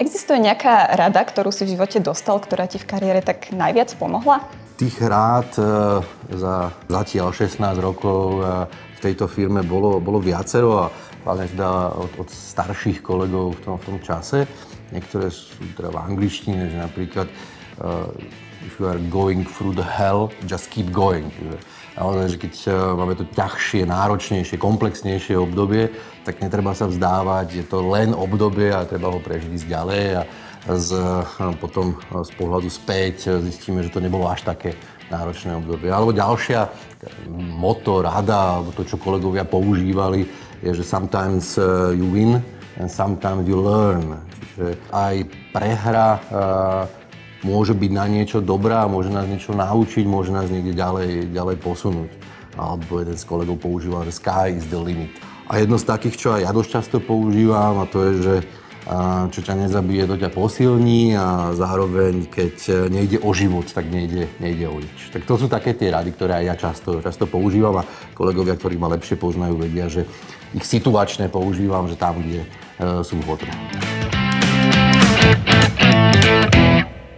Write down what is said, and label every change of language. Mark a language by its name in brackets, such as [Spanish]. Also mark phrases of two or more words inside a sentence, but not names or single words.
[Slovak] Existuje nejaká rada, ktorú si v živote dostal, ktorá ti v kariére tak najviac pomohla? Tých rád za zatiaľ 16 rokov v tejto firme bolo viacero a hlavne teda od starších kolegov v tom čase. Niektoré sú teda v angličtine, že napríklad [English] if you are going through the hell, just keep going. [Slovak] Naozaj, že keď máme to ťažšie, náročnejšie, komplexnejšie obdobie, tak netreba sa vzdávať, je to len obdobie a treba ho prežiť ďalej a potom z pohľadu späť zistíme, že to nebolo až také náročné obdobie. Alebo ďalšia motto, rada, alebo to, čo kolegovia používali, je, že [English] sometimes you win and sometimes you learn. [Slovak] Čiže aj prehra môže byť na niečo dobrá, môže nás niečo naučiť, môže nás niekde ďalej posunúť. Alebo jeden z kolegov používal, že [English] sky is the limit. [Slovak] A jedno z takých, čo aj ja dosť často používam, a to je, že čo ťa nezabije, to ťa posilní a zároveň, keď nejde o život, tak nejde o nič. Tak to sú také tie rady, ktoré aj ja často používam a kolegovia, ktorí ma lepšie poznajú, vedia, že ich situačne používam, že tam, kde sú vhodné.